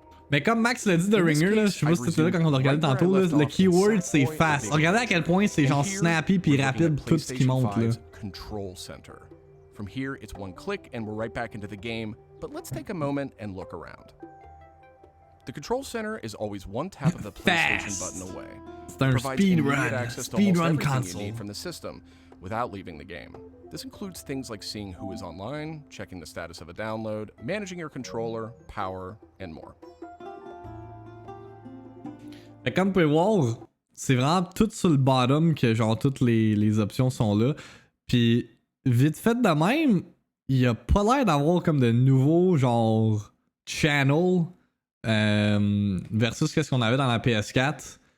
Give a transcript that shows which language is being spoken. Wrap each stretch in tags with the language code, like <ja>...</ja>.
<fr>Mais comme Max l'a dit de Ringer, là, je sais pas si t'étais là quand on a regardé tantôt, là, le keyword c'est fast. Regardez à quel point c'est genre snappy puis rapide tout ce qui monte là.</fr> <en>Control center. From here, it's one click and we're right back into the game, but let's take a moment and look around. The control center is always one tap of the PlayStation button away.</en> <fr>C'est un speedrun console.</fr> <en>You need from the system without leaving the game. This includes things like seeing who is online, checking the status of a download, managing your controller, power, and more.</en> <fr>Fait comme vous pouvez voir, c'est vraiment tout sur le bottom que genre toutes les options sont là. Puis vite fait de même, il y a pas l'air d'avoir comme de nouveaux genre channel versus ce qu'on avait dans la PS4.</fr>